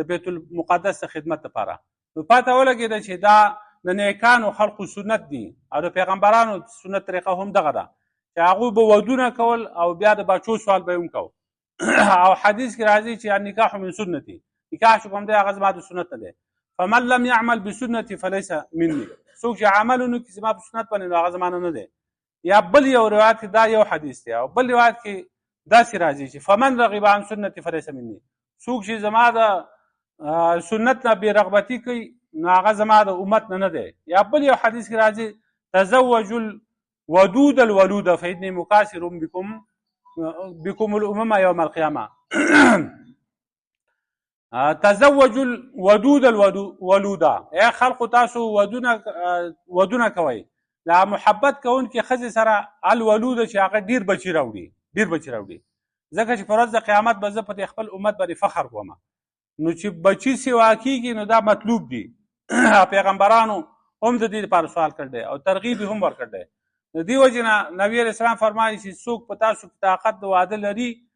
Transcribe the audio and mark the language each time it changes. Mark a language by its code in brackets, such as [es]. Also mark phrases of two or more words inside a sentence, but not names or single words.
[ps] بیت المقدس د خدمت دپاره نو پته ولګېده چې دا د نیکانو خلقو سنت دي او د پیغمبرانو سنت طریقه هم دغه ده چې هغوی به ودونه کول او بیا د بچو سوال به یې هم کو او حدیث کې راځي چې [ar] النکاح من سنتي [ps] نکاح چې کوم دی هغه زما د سنت نه دی فمن [ar] لم يعمل بسنتي فليس مني [ps] څوک چې عمل ونه کړي زما په سنت باندې نو هغه زما نه دی یا بل یو روایت کې دا یو حدیث دی او بل روایت کې داسې راځي چې [ar] فمن رغب عن سنتي فليس مني [ps] څوک چې زما د سنت نه بې رغبتي کوي نو هغه زما د امت نه دی یا بل یو حدیث کې راځي [ar] تزوجوا الودود الولود فإني مكاثر بكم الأمم يوم القيامة تزوجوا الودود الولود [ps] اے خلق تاسو ودونه کوي لا محبت کوونکې ښځې سره الولود چې هغه ډېر بچي راوړي ځکه چې په ورځ د قیامت به زه په خپل امت باندې فخر کوم نو چې بچي سوا کېږي نو دا مطلوب دي پیغمبرانو هم د دې لپاره سوال کړی دی او ترغیب هم ورکړی دی د دې وجې نه نبي [ar] علیه السلام [ps] فرمایي چې څوک په تاسو کې طاقت د واده لري